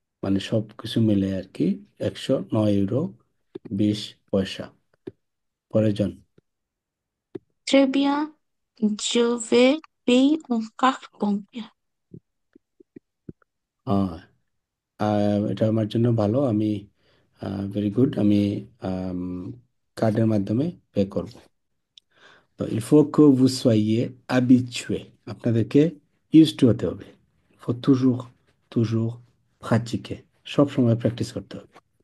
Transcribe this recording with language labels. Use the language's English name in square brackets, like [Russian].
[Bangla] মানে সব কিছু মিলে আর কি 109 ইউরো 20 পয়সা প্রয়োজন। [French] Très bien. Je vais payer en carte combien? [Bangla] এটা আমার জন্য ভালো, আমি ভেরি গুড, আমি কার্ডের মাধ্যমে পে করব। তো [French] il faut que vous soyez habitué, [Bangla] আপনাদেরকে ইউজ টু হতে হবে, [French] faut toujours toujours pratiquer, [Bangla] সব সময় প্র্যাকটিস করতে হবে।